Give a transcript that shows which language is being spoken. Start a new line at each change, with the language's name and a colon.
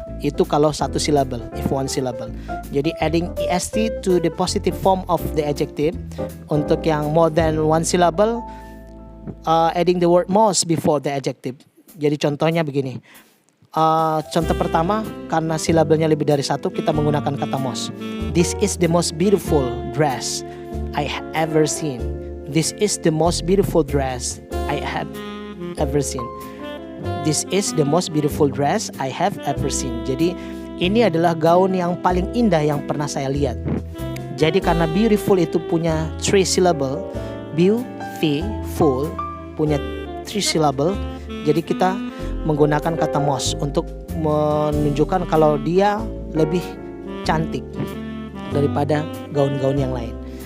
Indonesian: Itu kalau satu syllable,
English: if one syllable. Jadi adding est to the positive form of the adjective.
Indonesian: Untuk yang
English: more than one syllable, adding the word most before the adjective.
Indonesian: Jadi contohnya begini. Contoh pertama, karena silabelnya lebih dari satu, kita menggunakan kata most.
English: This is the most beautiful dress I have ever seen. This is the most beautiful dress I have ever seen. This is the most beautiful dress I have ever seen.
Indonesian: Jadi ini adalah gaun yang paling indah yang pernah saya lihat. Jadi karena beautiful itu punya 3 syllable, beautiful punya 3 syllable, jadi kita menggunakan kata most untuk menunjukkan kalau dia lebih cantik daripada gaun-gaun yang lain.